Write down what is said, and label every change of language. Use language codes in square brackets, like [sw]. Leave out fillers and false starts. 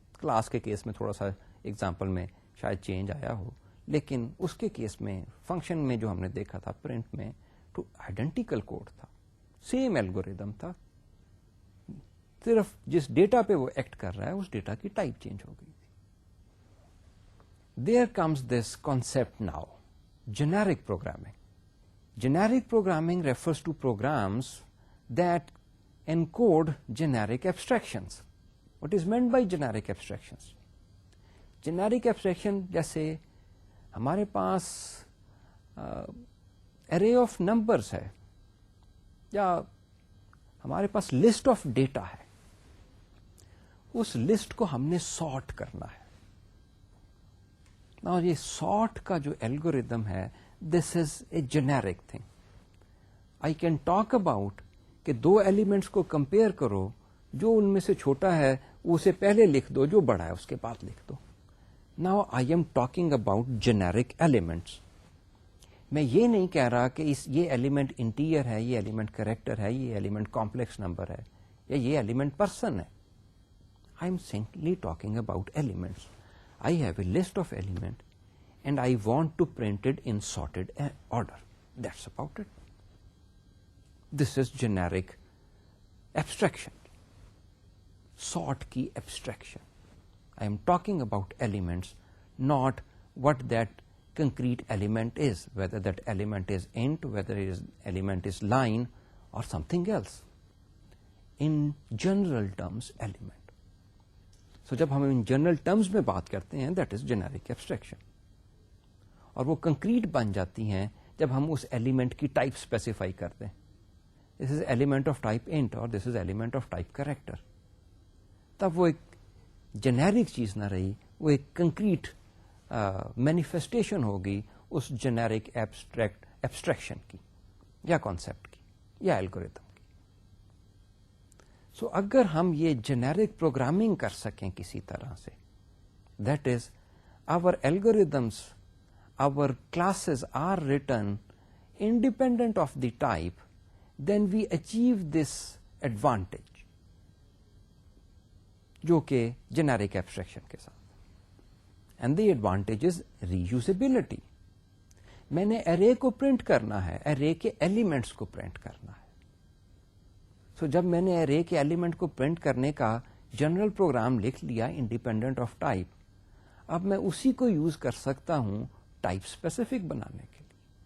[ur] Class کے case میں تھوڑا سا ایگزامپل میں شاید چینج آیا ہو, لیکن اس کے کیس میں فنکشن میں جو ہم نے دیکھا تھا پرنٹ میں تو آئیڈینٹیکل کوڈ تھا, سیم الگوریدم تھا. صرف جس ڈیٹا پہ وہ ایکٹ کر رہا ہے اس ڈیٹا کی ٹائپ چینج ہو گئی تھی. [en] There comes this concept now, generic programming. Generic programming refers to programs that encode generic abstractions. What is meant by generic abstractions? [ur] Generic abstraction جیسے ہمارے پاس [en] array of numbers [ur] ہے یا ہمارے پاس [en] list of data [ur] ہے, اس list کو ہم نے sort کرنا ہے. [en] Now, [ur] یہ سارٹ کا جو الگوریدم ہے [en] This is a generic thing. I can talk about [ur] کہ 2 ایلیمنٹس کو کمپیئر کرو, جو ان میں سے چھوٹا ہے اسے پہلے لکھ دو, جو بڑا ہے اس کے بعد لکھ دو. [en] Now I am talking about generic elements. [ur] میں یہ نہیں کہہ رہا کہ یہ ایلیمنٹ انٹیجر ہے, یہ ایلیمنٹ کریکٹر ہے, یہ ایلیمنٹ کمپلیکس نمبر ہے, یا یہ ایلیمنٹ پرسن ہے. [en] I am simply talking about elements. I have a list of elements and I want to print it in sorted order. That's about it. This is generic abstraction. Sort की abstraction. I am talking about elements, not what that concrete element is, whether that element is int, whether element is line or something else. In general terms, element. [ur] سو جب ہم in general terms میں بات کرتے ہیں [en] that is generic abstraction, [ur] اور وہ concrete بن جاتی ہیں جب ہم اس ایلیمنٹ کی ٹائپ اسپیسیفائی کرتے ہیں. [en] this is element of type int [ur] اور [en] This is element of type character. [ur] تب وہ ایک جنیرک چیز نہ رہی, وہ ایک کنکریٹ مینیفیسٹیشن ہوگی اس جنیرک ایبسٹریکشن کی یا کانسیپٹ کی یا الگوریتم. [en] so [ur] اگر ہم یہ [en] generic programming [ur] کر سکیں کسی طرح سے, [en] that is our algorithms, our classes are written independent of the type, then we achieve this advantage [ur] جو کہ [en] generic abstraction [ur] کے ساتھ. [en] And the advantage is reusability. [ur] میں نے ارے کو پرنٹ کرنا ہے, ارے کے ایلیمنٹس کو پرنٹ کرنا ہے. سو جب میں نے ارے کے ایلیمنٹ کو پرنٹ کرنے کا جنرل پروگرام لکھ لیا [en] independent of type, [ur] اب میں اسی کو یوز کر سکتا ہوں ٹائپ اسپیسیفک بنانے کے لیے.